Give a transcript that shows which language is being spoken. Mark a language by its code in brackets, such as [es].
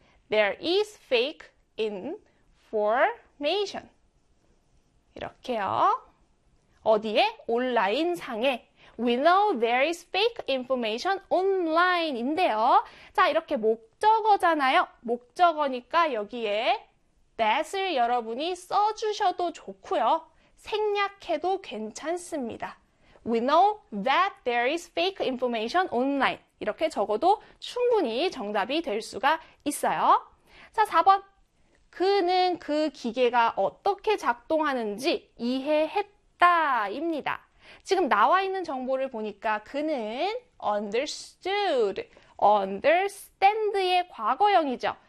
[en] There is fake information. [ko] 이렇게요. 어디에? 온라인상에. [en] We know there is fake information online인데요. [ko] 자, 이렇게 목적어잖아요. 목적어니까 여기에 that을 여러분이 써주셔도 좋고요. 생략해도 괜찮습니다. [en] We know that there is fake information online. [ko] 이렇게 적어도 충분히 정답이 될 수가 있어요. 자, 4번. 그는 그 기계가 어떻게 작동하는지 이해했다입니다. 지금 나와 있는 정보를 보니까 그는 understood, understand의 과거형이죠.